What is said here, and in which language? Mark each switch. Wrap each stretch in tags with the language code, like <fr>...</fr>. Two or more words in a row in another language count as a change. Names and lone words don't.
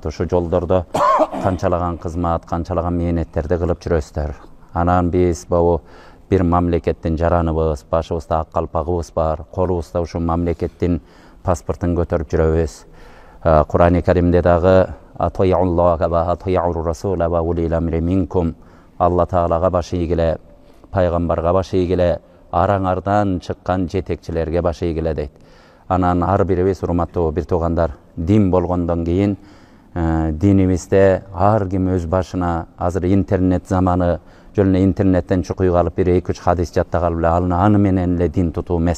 <ky>Ошо жолдордо канчалаган кызмат, канчалаган мээнеттерди кылып жүрөсүздөр. Анан биз бу бир мамлекеттин жараныбыз, башыбызда ак калпагыбыз бар, колубузда ушул мамлекеттин паспортун көтөрүп жүрөбүз.</ky> <ar>Кур'ан-ы Каримде дагы أطيعوا الله وأطيعوا الرسول وأولي الأمر منكم.</ar> <ky>Алла Таалага баш ийгиле, пайгамбарга баш ийгиле, араңардан чыккан жетекчилерге баш ийгиле дейт. Анан ар бирибиз урматтуу бир туугандар, дин болгондон кийин динибизде ар ким өз башына азыр интернет заманы жөн эле интернеттен чукуй калып бир 2-3 хадис жаттагалы эле аны менен эле дин тутуу эмес.</ky>